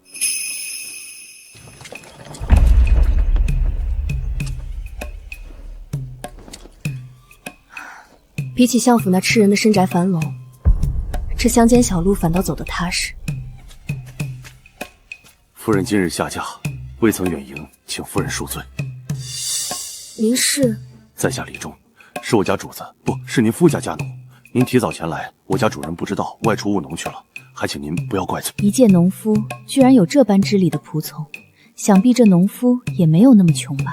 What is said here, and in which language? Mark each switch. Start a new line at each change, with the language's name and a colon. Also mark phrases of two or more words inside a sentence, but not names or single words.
Chinese: 比起相府那吃人的深宅樊籠，這鄉間小路反倒走得踏實。夫人今日下嫁，未曾遠迎，請夫人恕罪。您是？在下李忠，是我家主子，不是您夫家家奴。您提早前來，我家主人不知道外出務農去了，還請您不要怪罪。一介農夫居然有這般知禮的僕從，想必這農夫也沒有那麼窮吧？